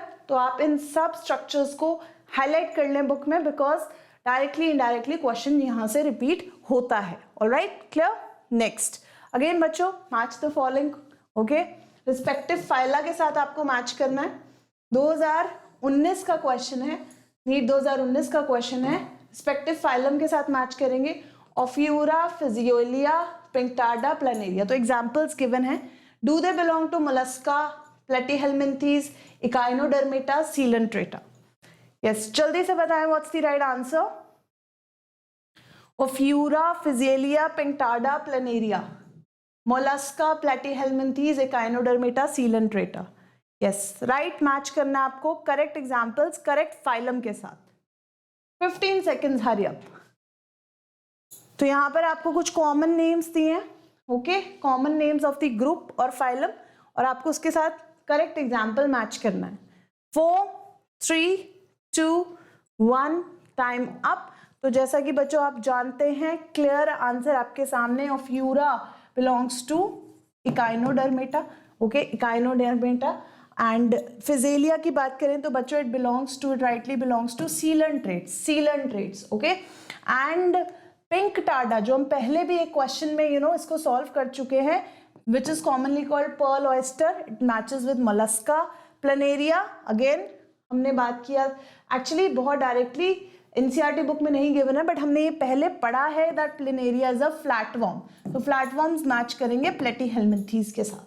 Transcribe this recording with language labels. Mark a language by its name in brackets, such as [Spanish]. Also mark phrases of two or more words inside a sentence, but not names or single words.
[Hindi] तो आप इन सब स्ट्रक्चर्स को हाईलाइट कर लें बुक में, [English] because directly indirectly question [Hindi] यहाँ से रिपीट होता है। [English] Alright, clear? Next, again बच्चों, match the following. Okay, respective phyla [Hindi] के साथ आपको मैच करना है। 2019 का क्वेश्चन है, नीट 2019 का क्वेश्चन है, [English] respective phylum [Hindi] के साथ मैच करेंगे, ऑफ्यूरा, फिजियोलिया, पिंक्टार्डा, प्लानेरिया। तो [English] examples given [Hindi] है, [English] do they belong to मोलस्का, प्लेटीहेल्मिन्थीज, इकाइनोडर्मेटा, सीलेंट्रेटा? Yes, [Hindi] जल्दी से बताएं [English] what's the right answer. ऑफ्यूरा, फिजियोलिया, पिंक्टार्डा, प्लानेरिया, मोलस्का, प्लेटीहेल्मिन्थीज, इकाइनोडर्मेटा, सीलेंट्रेटा। Yes, right match [Hindi] करना आपको [English] correct examples, correct phylum [Hindi] के साथ। [English] 15 seconds, hurry up. [Hindi] तो यहां पर आपको कुछ [English] common names [Hindi] दिए हैं, ओके, [English] common names of the group [Hindi] और फाइलम, और आपको उसके साथ [English] correct example [Hindi] मैच करना है। [English] 4, 3, 2, 1, time up. [Hindi] तो जैसा कि बच्चों आप जानते हैं, [English] clear answer [Hindi] आपके सामने, [English] Ophiura belongs to Echinodermata, okay, Echinodermata. And Physalia [Hindi] की बात करें तो बच्चों [English] it belongs to, it rightly belongs to coelenterates, coelenterates, Okay. And Pinctada, [Hindi] जो हम पहले भी एक क्वेश्चन में इसको सॉल्व कर चुके हैं, [English] which is commonly called pearl oyster, it matches with Mollusca. [Hindi] प्लानेरिया, अगेन हमने बात किया, एक्चुअली बहुत डायरेक्टली एनसीईआरटी बुक में नहीं गिवन है, बट हमने ये पहले पढ़ा है [English] that Planaria is a flat worm, [Hindi] तो [English] flat worms match [Hindi] करेंगे प्लेटीहेल्मिन्थीज के साथ।